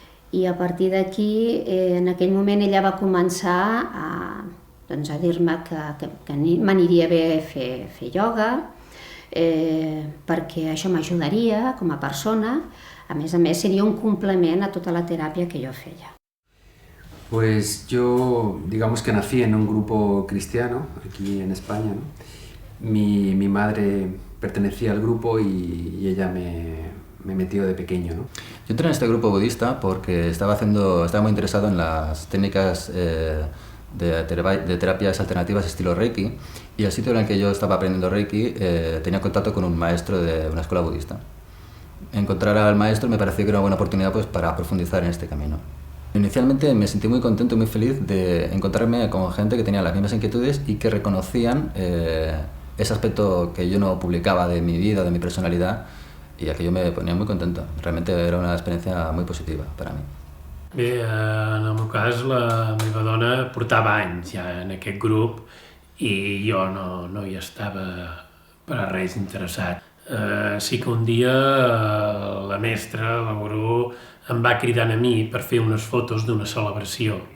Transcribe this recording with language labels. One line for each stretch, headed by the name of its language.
Catalan: I a partir d'aquí, en aquell moment, ella va començar a dir-me que m'aniria bé fer ioga, perquè això m'ajudaria com a persona. A més, seria un complement a tota la teràpia que jo feia.
Spanish: Pues yo, digamos que nací en un grupo cristiano, aquí en España, ¿no? Mi madre pertenecía al grupo y ella me metió de pequeño, ¿no? Yo entré en este grupo budista porque estaba muy interesado en las técnicas de terapias alternativas estilo Reiki, y el sitio en el que yo estaba aprendiendo Reiki tenía contacto con un maestro de una escuela budista. Encontrar al maestro me pareció que era una buena oportunidad pues, para profundizar en este camino. Inicialmente me sentí muy contento y muy feliz de encontrarme con gente que tenía las mismas inquietudes y que reconocían ese aspecto que yo no publicaba de mi vida, de mi personalidad, y aquello me ponía muy contento. Realmente era una experiencia muy positiva para mí.
Catalan: Bé, en el meu cas la meva dona portava anys ja en aquest grup i jo no hi estava per a res interessat. Sí que un dia la mestra, la gurú, em va cridant a mi per fer unes fotos d'una celebració.